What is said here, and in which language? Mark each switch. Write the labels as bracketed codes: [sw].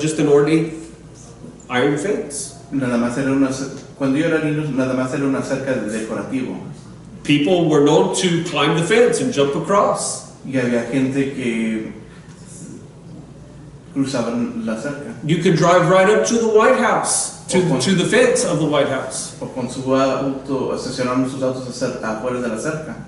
[en] Just an ornate iron fence. [es] cuando yo era niño, nada más era una cerca decorativo. [en] People were known to climb the fence and jump across. [es] Y había gente que cruzaban la cerca. [en] You could drive right up to the White House, to the fence of the White House. [es] O con su auto, estacionaban sus autos afuera de la cerca.